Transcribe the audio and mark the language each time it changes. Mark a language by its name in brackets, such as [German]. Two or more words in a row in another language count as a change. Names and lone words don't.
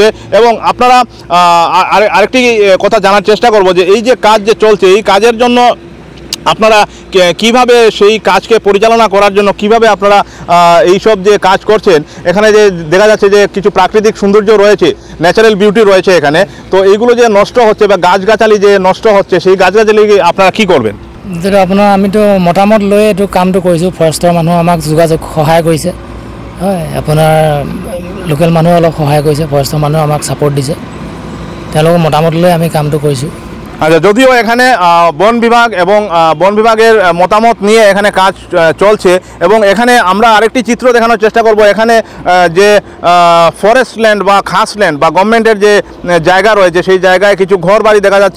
[Bangla] এবং আপনারা আরেকটি কথা জানার চেষ্টা করব যে এই যে কাজ যে চলছে, এই কাজের জন্য আপনারা কিভাবে সেই কাজকে পরিচালনা করার জন্য কিভাবে আপনারা এইসব যে কাজ করছেন, এখানে যে দেখা যাচ্ছে যে কিছু প্রাকৃতিক সৌন্দর্য রয়েছে, [English] natural beauty [Bangla] রয়েছে এখানে, তো এইগুলো যে নষ্ট হচ্ছে বা গাছগাছালি যে নষ্ট হচ্ছে, সেই গাছগাছালি আপনারা কি করবেন? [Assamese] যেটা আপোনাৰ আমিতো মতামত লৈ এইটো কামটো কৰিছোঁ। ফৰেষ্টৰ মানুহ আমাক সহায় কৰিছে, হয়। আপোনাৰ লোকেল মানুহে অলপ সহায় কৰিছে, ফৰেষ্টৰ মানুহে আমাক ছাপোৰ্ট দিছে। তেওঁলোকৰ মতামত লৈ আমি কামটো কৰিছোঁ। [Bangla] আচ্ছা, যদিও এখানে বন বিভাগ এবং বন বিভাগের মতামত নিয়ে এখানে কাজ চলছে এবং এখানে আমরা আরেকটি চিত্র দেখানোর চেষ্টা করব। এখানে যে [English] forest land [Bangla] বা খাস ল্যান্ড বা গভর্নমেন্টের যে জায়গা রয়েছে, সেই জায়গায় কিছু ঘরবাড়ি দেখা যাচ্ছে।